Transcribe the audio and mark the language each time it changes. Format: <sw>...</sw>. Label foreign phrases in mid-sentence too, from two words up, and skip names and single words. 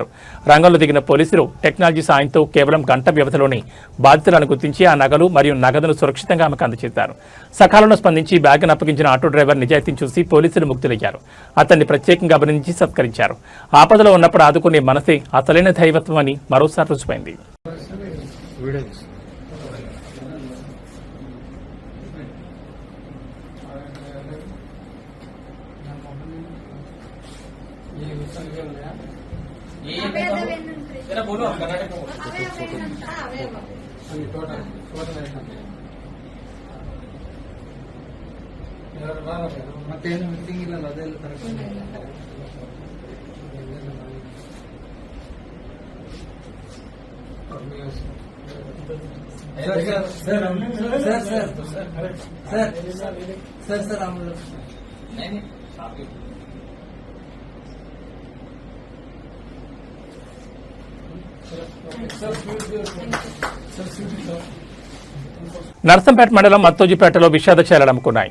<te>రంగంలో దిగిన పోలీసులు టెక్నాలజీ సాయంతో కేవలం గంట వ్యవధిలోనే బాధితులను గుర్తించి ఆ నగలు మరియు నగదును సురక్షితంగా ఆమెకు అందజేశారు. సకాలంలో స్పందించి బ్యాగ్ను అప్పగించిన ఆటో డ్రైవర్ నిజాయితీని చూసి పోలీసులు ముక్తులయ్యారు. అతన్ని ప్రత్యేకంగా అభినందించి సత్కరించారు. ఆపదలో ఉన్నప్పుడు ఆదుకునే మనసే అసలైన దైవత్వం అని మరోసారి రుజువైంది.</te> <hi>बोलो कर्नाटक</hi> <kn>ಮತ್ತೇನು ಮಿಸ್ಸಿಂಗ್ ಇಲ್ಲ ಅದೆಲ್ಲ ಕರೆಕ್ಟ್</kn> <hi>सर हम नहीं</hi> <te>నర్సంపేట మండలం మత్తోజిపేటలో విషాదచాలు అలుముకున్నాయి.</te>